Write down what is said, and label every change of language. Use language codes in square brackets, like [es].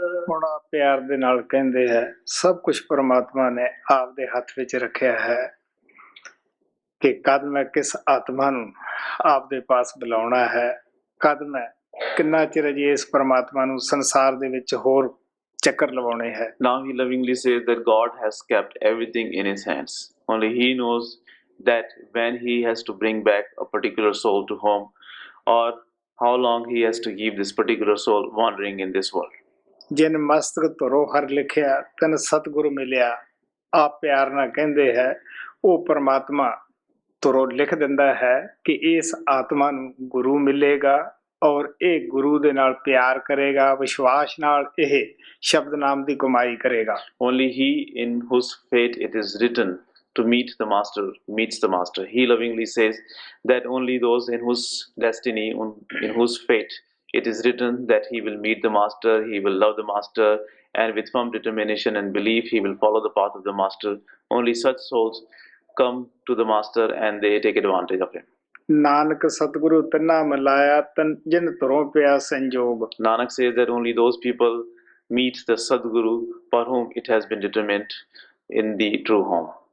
[pa] ਹੁਣ ਪਿਆਰ ਦੇ ਨਾਲ ਕਹਿੰਦੇ ਹੈ ਸਭ ਕੁਝ ਪਰਮਾਤਮਾ ਨੇ ਆਪਦੇ ਹੱਥ ਵਿੱਚ ਰੱਖਿਆ ਹੈ ਕਿ ਕਦ ਮੈਂ ਕਿਸ ਆਤਮਾ ਨੂੰ ਆਪਦੇ ਪਾਸ ਬੁਲਾਉਣਾ ਹੈ, ਕਦ ਮੈਂ ਕਿੰਨਾ ਚਿਰ ਅਜੇ ਇਸ ਪਰਮਾਤਮਾ ਨੂੰ ਸੰਸਾਰ ਦੇ ਵਿੱਚ ਹੋਰ ਚੱਕਰ ਲਵਾਉਣੇ ਹੈ। [en] Now he lovingly says that God has kept everything in his hands. Only he knows that when he has to bring back a particular soul to home, or how long he has to keep this particular soul wandering in this world. [pa] ਜਿਨ ਮਸਤਕ ਧਰੋ ਹਰ ਲਿਖਿਆ ਤਨ ਸਤਿਗੁਰੂ ਮਿਲਿਆ, ਆਪ ਪਿਆਰ ਨਾਲ ਕਹਿੰਦੇ ਹੈ ਉਹ ਪਰਮਾਤਮਾ ਧਰੋ ਲਿਖ ਦਿੰਦਾ ਹੈ ਕਿ ਇਸ ਆਤਮਾ ਨੂੰ ਗੁਰੂ ਮਿਲੇਗਾ ਔਰ ਇਹ ਗੁਰੂ ਦੇ ਨਾਲ ਪਿਆਰ ਕਰੇਗਾ, ਵਿਸ਼ਵਾਸ ਨਾਲ ਇਹ ਸ਼ਬਦ ਨਾਮ ਦੀ ਕਮਾਈ ਕਰੇਗਾ। [en] Only he in whose fate it is written to meet the master meets the master. He lovingly says that only those in whose destiny, in whose fate it is written that he will meet the master, he will love the master, and with firm determination and belief he will follow the path of the master. Only such souls come to the master and they take advantage of him. [pa] Nanak ਸਤਿਗੁਰੂ ਤੰਨਾ ਮਿਲਾਇਆ ਤਨ ਜਿਨ ਧਰੋਂ ਪਿਆ ਸੰਜੋਗ। [en] Nanak says that only those people meet the Sadguru for whom it has been determined in the true home.